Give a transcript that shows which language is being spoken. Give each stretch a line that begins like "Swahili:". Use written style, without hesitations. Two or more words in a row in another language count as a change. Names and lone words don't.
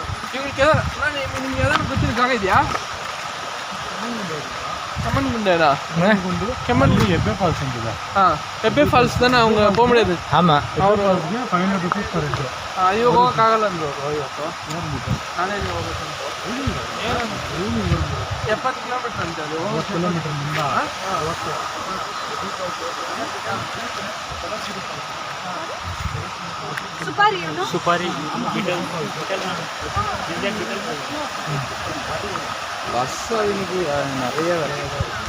Kannada: ನಿಮ್ಗೆ ಯಾವ್ದಾದ್ರು ಗೊತ್ತಿರೋ ಜಾಗ ಇದೆಯಾ?
Tamil: கம்மன்குண்டா? கம்மன்குண்டு எப்பே ஃபால்ஸ் இருக்குதா? எப்பே ஃபால்ஸ் தானே அவங்க போக முடியாது. ஆமாம்,
Kannada: ಅವರು 500
English: rupees per head.
Kannada: ಅಯ್ಯೋ ಹೋಗೋಕ್ಕಾಗಲ್ಲ ಅಂದರು ಇವತ್ತು. ನಾನೇ ಹೋಗ್ಬೇಕಂತ 70 ಕಿಲೋಮೀಟರ್ ಅಂತೆ ಅದು. 30 ಕಿಲೋಮೀಟರ್ ಮುಂದೆ. ಓಕೆ. ಸುಪಾರಿ
Tamil: பஸ் இன்னைக்கு நிறைய விளையாடு.